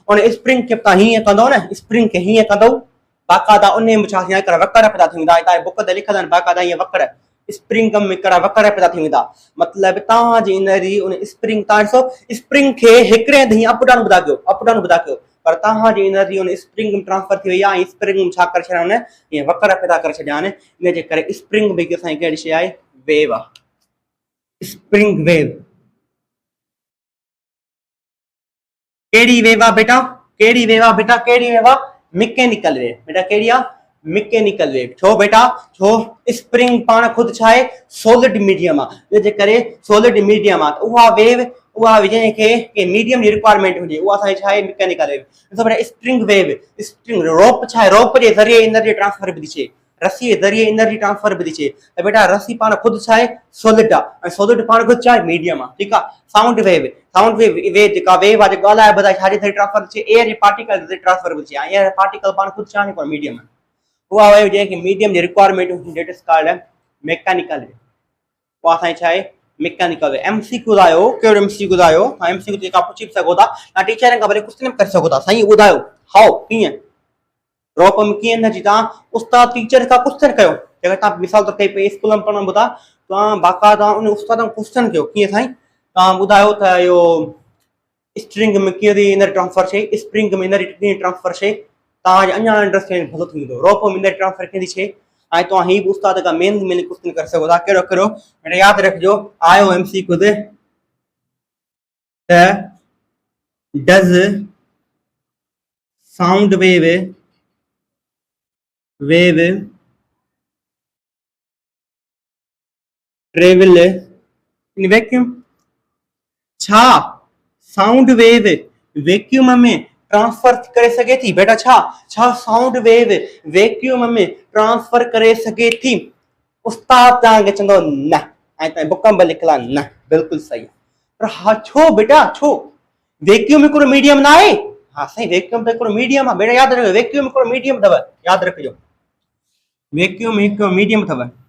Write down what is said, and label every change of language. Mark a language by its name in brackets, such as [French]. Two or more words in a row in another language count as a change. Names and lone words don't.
[Sindhi] उन स्प्रिंग खे तव्हां हीअं कंदव न स्प्रिंग खे हीअं कंदव बाक़ाइदा उन में छा थींदा वकड़ पैदा थी वेंदा तव्हांजे बुक ते लिखंदा आहिनि बाक़ाइदा हीअं वकड़ स्प्रिंग में हिकिड़ा वकड़ पैदा थी वेंदा मतिलबु तव्हांजी एनर्जी उन स्प्रिंग तव्हां ॾिसो स्प्रिंग खे हिकिड़े हंधि हीअं [English] up down [Sindhi] ॿुधा कयो पर तव्हांजी एनर्जी उन स्प्रिंग में ट्रांसफर थी वई आहे ऐं स्प्रिंग में छा करे छॾिया आहिनि हीअं वकड़ पैदा करे छॾिया आहिनि इन जे करे स्प्रिंग बि असांजी कहिड़ी शइ आहे वेव आहे [English] spring wave [Sindhi] कहिड़ी वेव आहे बेटा कहिड़ी वेव आहे बेटा कहिड़ी वेव आहे [English] mechanical wave [Sindhi] बेटा कहिड़ी आहे [English] mechanical wave [Sindhi] छो बेटा छो स्प्रिंग पाण ख़ुदि छा आहे [English] solid medium [Sindhi] आहे इन जे करे [English] solid medium [Sindhi] आहे त उहा वेव उहा जंहिंखे मीडियम जी रिक्वायरमेंट हुजे उहा असांजी छा आहे [English] mechanical wave [Sindhi] ॾिसो बेटा [English] spring wave spring rope [Sindhi] छा आहे रोप जे ज़रिए [English] energy transfer [Sindhi] बि थी थिए रस्सी जे ज़रिए [English] energy transfer [Sindhi] बि थी थिए त बेटा रस्सी पाण ख़ुदि छा आहे सॉलिड आहे ऐं सॉलिड पाण ख़ुदि छा आहे मीडियम आहे ठीकु आहे [English] sound wave [Sindhi] जेका वेव आहे जेका ॻाल्हाए ॿुधाए छाजे ज़रिए ट्रांसफर थी थिए एयर जे पार्टिकल ज़रिए ट्रांसफर बि थी थिए ऐं [English] air particle [Sindhi] पाण ख़ुदि छा आहे मीडियम आहे उहा वेव जंहिंखे मीडियम जी रिक्वायरमेंट हूंदी [English] that is called mechanical wave [Sindhi] उहा असांजी छा आहे [English] mechanical wave [Sindhi] एमसीक्यू ॿुधायो कहिड़ो एमसीक्यू ॿुधायो तव्हां एमसीक्यू जेका पुछी बि सघो था तव्हां टीचर खां वरी क्वेश्चन करे सघो था साईं ॿुधायो हाउ कीअं रोप में कीअं एनर्जी तव्हां उस्ताद टीचर खां क्वेश्चन कयो जेकर तव्हां मिसाल तौर ते स्कूल में पढ़णो था तव्हां बाक़ाइदा उन उस्ताद खां क्वेश्चन कयो कीअं साईं तव्हां ॿुधायो त इहो स्ट्रिंग में कीअं एनर्जी ट्रांसफर थिए स्प्रिंग में एनर्जी कीअं ट्रांसफर थिए तव्हांखे अञा अंडरस्टैंड भलो थी वेंदो रोप में [English] energy transfer [Sindhi] कीअं थी थिए ऐं तव्हां हीअ बि उस्ताद खां [English] main question [Sindhi] करे सघो था कहिड़ो कहिड़ो यादि रखिजो आयो एमसीक्यू ते [English] does sound wave travel in vacuum? [Sindhi] छा [English] sound wave vacuum [Sindhi] में ट्रांसफर करे सके थी बेटा? छा [English] sound wave vacuum [Sindhi] में ट्रांसफर करे सके थी? उस्ताद तव्हांखे चवंदो न, ऐं तव्हां बुक में लिखला न, बिल्कुलु सही। पर हा छो बेटा, छो? वैक्यूम हिकिड़ो मीडियम ना आहे? हाँ साईं, वैक्यूम त हिकिड़ो मीडियम आहे बेटा, यादि रखियो, वैक्यूम हिकिड़ो मीडियम अथव, यादि रखिजो, वैक्यूम हिकिड़ो मीडियम अथव।